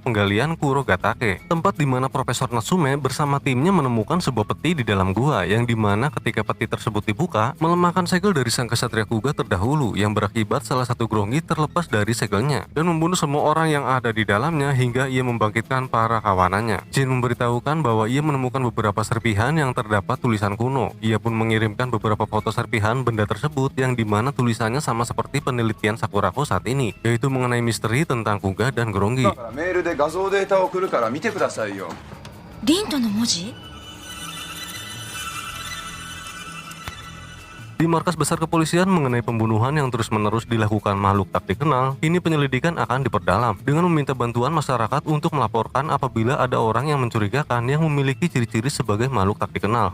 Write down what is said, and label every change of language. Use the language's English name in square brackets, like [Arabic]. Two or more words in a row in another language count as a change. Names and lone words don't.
[Indonesian] penggalian Kurogatake, tempat di mana Profesor Natsume bersama timnya menemukan sebuah peti di dalam gua, yang dimana ketika peti tersebut dibuka, melemahkan segel dari sang kesatria Kuga terdahulu, yang berakibat salah satu Gronggi terlepas dari segelnya, dan membunuh semua orang yang ada di dalamnya hingga ia membangkitkan para kawanannya. Jin memberitahukan bahwa ia menemukan beberapa serpihan yang terdapat tulisan kuno. Ia pun mengirimkan beberapa foto serpihan benda tersebut yang dimana tulisannya sama seperti penelitian Sakurako saat ini, yaitu mengenai misteri tentang Kuga dan Gronggi. [Japanese] メールで画像データを送るから見てくださいよ。リントの文字？ [Indonesian] Di markas besar kepolisian mengenai pembunuhan yang terus-menerus dilakukan makhluk tak dikenal, kini penyelidikan akan diperdalam dengan meminta bantuan masyarakat untuk melaporkan apabila ada orang yang mencurigakan yang memiliki ciri-ciri sebagai makhluk tak dikenal.